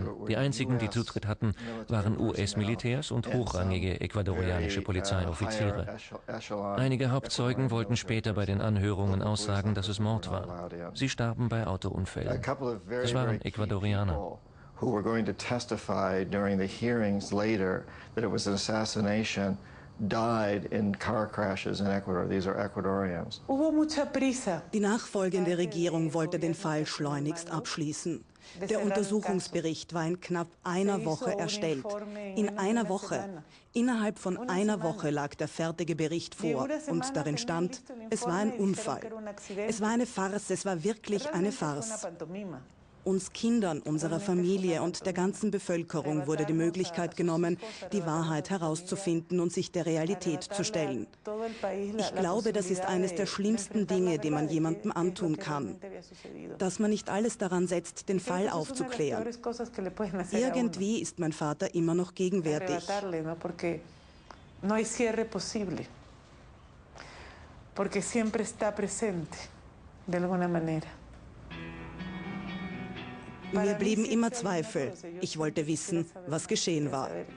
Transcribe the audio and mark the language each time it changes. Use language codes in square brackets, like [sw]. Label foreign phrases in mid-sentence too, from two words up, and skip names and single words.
[de] Die einzigen, die Zutritt hatten, waren US-Militärs und hochrangige ecuadorianische Polizeioffiziere. Einige Hauptzeugen wollten später bei den Anhörungen aussagen, dass es Mord war. Sie starben bei Autounfällen. Es waren Ecuadorianer. [en] Who were going to testify during the hearings later that it was an assassination, died in car crashes in Ecuador. These are Ecuadorians. [de] Die nachfolgende Regierung wollte den Fall schleunigst abschließen. Der Untersuchungsbericht war in knapp einer Woche erstellt. In einer Woche. Innerhalb von einer Woche lag der fertige Bericht vor und darin stand, es war ein Unfall. Es war eine Farce, es war wirklich eine Farce. Uns Kindern, unserer Familie und der ganzen Bevölkerung wurde die Möglichkeit genommen, die Wahrheit herauszufinden und sich der Realität zu stellen. Ich glaube, das ist eines der schlimmsten Dinge, die man jemandem antun kann. Dass man nicht alles daran setzt, den Fall aufzuklären. Irgendwie ist mein Vater immer noch gegenwärtig. [es] Porque siempre está presente, de alguna manera. [de] Mir blieben immer Zweifel. Ich wollte wissen, was geschehen war.